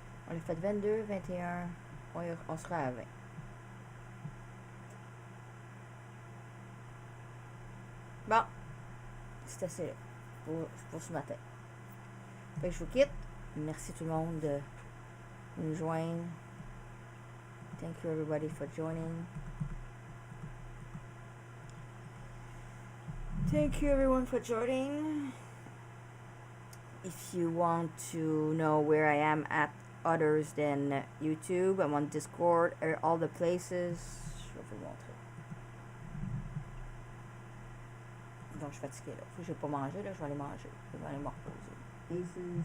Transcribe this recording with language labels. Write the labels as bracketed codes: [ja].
[fr] On a fait 22, 21. On sera à 20. Bon, c'est assez là pour ce matin. Fait que je vous quitte. Merci tout le monde de nous joindre. [en] Thank you everybody for joining. Thank you everyone for joining. If you want to know where I am at others than YouTube, I'm on Discord, all the places. [fr] Je vais vous montrer. Donc je suis fatiguée là. Faut que je vais pas manger là, je vais aller manger. Je vais aller me reposer. Places.